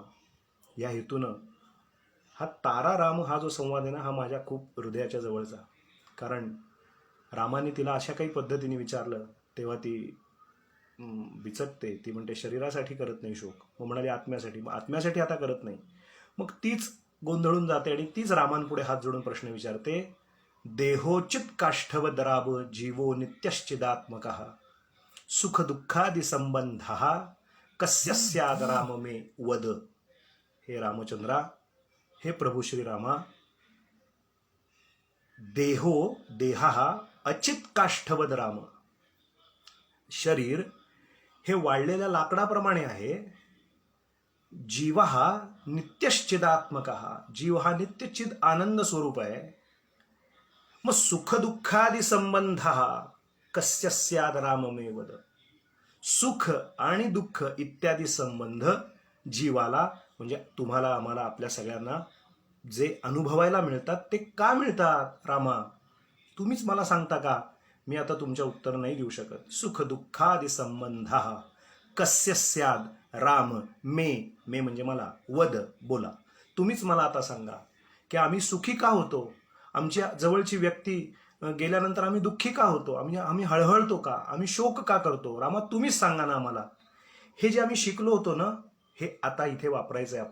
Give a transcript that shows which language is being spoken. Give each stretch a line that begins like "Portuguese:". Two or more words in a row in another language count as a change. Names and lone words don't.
Marathi: या हेतूनं हा तारा राम हा जो संवाद आहे ना, हा माझ्या खूप हृदयाच्या जवळचा. कारण रामाने तिला अशा काही पद्धतीने विचारलं तेव्हा ती बिचकते. ती म्हणते शरीरासाठी करत नाही शोक, मग म्हणाली आत्म्यासाठी, मग आत्म्यासाठी आता करत नाही. मग तीच गोंधळून जाते आणि तीच रामांपुढे हात जोडून प्रश्न विचारते,
Sanskrit: देहोचित काष्ठवदराब जीवो नित्यश्चिदात्मकः सुख दुःखादि संबंधः कस्य स्याद राम मे वद.
Marathi: हे रामचंद्रा, हे प्रभू श्रीरामा,
Sanskrit: देहा अचित काष्ठवद राम,
Marathi: शरीर हे वाळलेल्या लाकडाप्रमाणे आहे. जीव हा नित्यश्चिदात्मक, जीव हा नित्यचिद आनंद स्वरूप आहे.
Sanskrit: मग सुख दुःखादि संबंध कस्य स्याद राममे वद.
Marathi: सुख आणि दुःख इत्यादी संबंध जीवाला, म्हणजे तुम्हाला, आम्हाला, आपल्या सगळ्यांना जे अनुभवायला मिळतात ते का मिळतात रामा? तुम्हीच मला सांगता का? मी आता तुमच्या उत्तर नाही देऊ शकत.
Sanskrit: सुख दुःखादि संबंध कस्य स्याद राम मे
Marathi: म्हणजे मला, वद बोला. तुम्हीच मला आता सांगा की आम्ही सुखी का होतो, आमच्या जवळची व्यक्ती गेल्यानंतर आम्ही दुःखी का होतो, आम्ही हळहळतो का, आम्ही शोक का करतो? रामा तुम्हीच सांगा ना आम्हाला. हे जे आम्ही शिकलो होतो ना, हे आता इथे वापरायचं आहे.